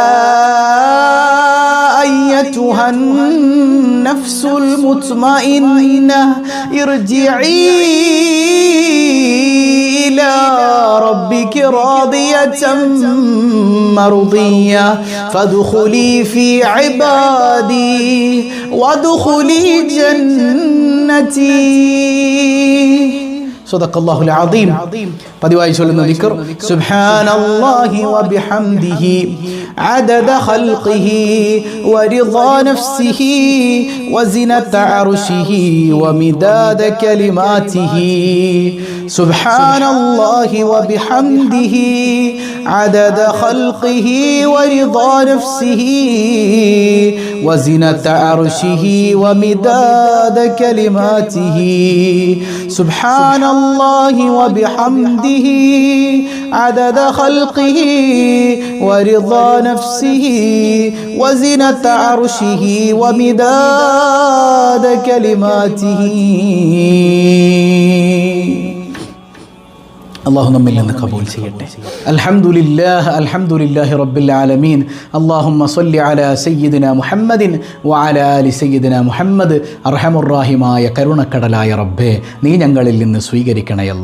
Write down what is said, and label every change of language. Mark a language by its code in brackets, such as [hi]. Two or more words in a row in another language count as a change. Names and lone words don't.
[ar] أيتها النفس المطمئنة ارجعي إلى ربك راضية مرضية فادخلي في عبادي وادخلي جنتي صدق الله العظيم. [ml] പതിവായി ചൊല്ലുന്ന ദിക്ർ [ar] سبحان الله وبحمده عدد خلقه ورضا نفسه وزنة عرشه ومداد كلماته سبحان الله وبحمده عدد خلقه ورضا نفسه وزنة عرشه ومداد كلماته سبحان الله وبحمده عدد خلقه ورضا نفسه وزنة عرشه ومداد كلماته. [ml] അള്ളാഹു നമ്മിൽ നിന്ന് കബൂൽ ചെയ്യട്ടെ. [ar] الحمد لله رب العالمين. اللهم صل على سيدنا محمد وعلى آل سيدنا محمد. [ml] അർഹമുർ റഹീമായ കരുണക്കടലായ റബ്ബേ, നീ ഞങ്ങളിൽ നിന്ന് സ്വീകരിക്കണയല്ല.